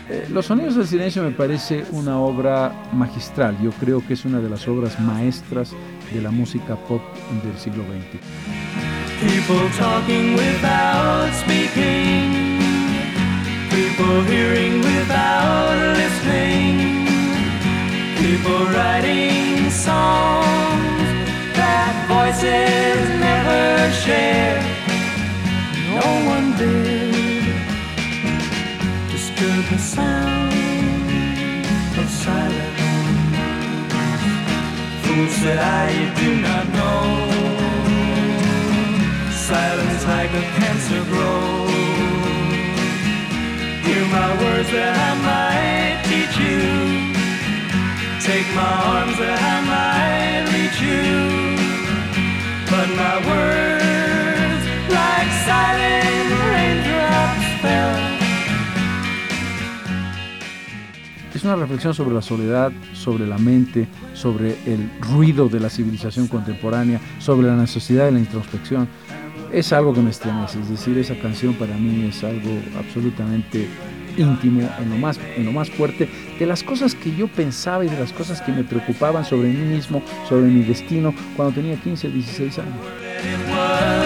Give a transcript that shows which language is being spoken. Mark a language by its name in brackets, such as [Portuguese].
[Spanish] Los Sonidos del Silencio me parece una obra magistral. Yo creo que es una de las obras maestras de la música pop del siglo XX. [English] People talking without speaking, people hearing without listening, people writing songs that voices never share. No one did disturb the sound of silence. Fools that I do not know. Silence like a cancer grows. Hear my words that I might teach you. Take my arms that I might reach you. But my words, like silent raindrops, fell. [Spanish] Es una reflexión sobre la soledad, sobre la mente, sobre el ruido de la civilización contemporánea, sobre la necesidad de la introspección. Es algo que me estremece, es decir, esa canción para mí es algo absolutamente íntimo, en lo más fuerte, de las cosas que yo pensaba y de las cosas que me preocupaban sobre mí mismo, sobre mi destino, cuando tenía 15, 16 años.